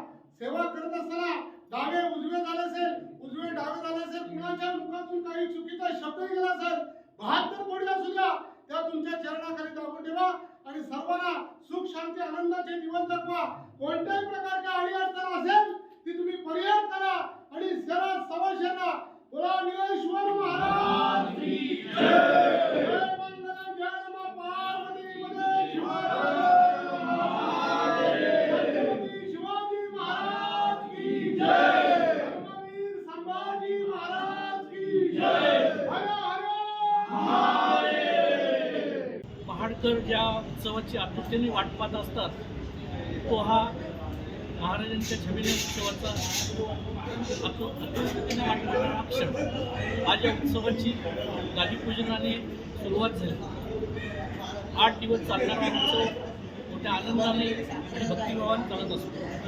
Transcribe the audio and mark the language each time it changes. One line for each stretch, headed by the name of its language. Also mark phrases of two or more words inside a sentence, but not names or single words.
Marathi: सेवा करत असताना डावे उजवे झाले असेल, उजवे डावे झाले असेल, कुणाच्या मुखातून काही चुकीचा शब्द गेला असेल, 72 कोटी असू द्या त्या तुमच्या चरणाखाली दाबून ठेवा आणि सर्वांना सुख शांती आनंदाचे दिवस जगवा। कोणत्याही प्रकारच्या अडीअडचण असेल ती तुम्ही परिहार करा आणि जरा सवशेना बोला वीरेश्वर महाराज
Hindi: की जय।
Sanskrit: जय मंगलम जय नमः पार्वती पदे शिव हर हर महादेव।
Marathi: छत्रपती शिवाजी महाराज
Hindi: की जय।
Marathi: धर्मवीर संभाजी महाराज
Hindi: की जय।
Marathi: हर हर महादेव। महाडकर ज्या उत्सवाची आतुरतेने वाट पाहत असतात तो हा महाराजांच्या छबिने उत्सवाचा आतुरतेने वाट पाहणारा क्षण। आज या उत्सवाची गादीपूजनाने सुरुवात झाली। 8 दिवस चालणारा उत्सव मोठ्या आनंदाने आणि भक्तिभावाने चालत असतो।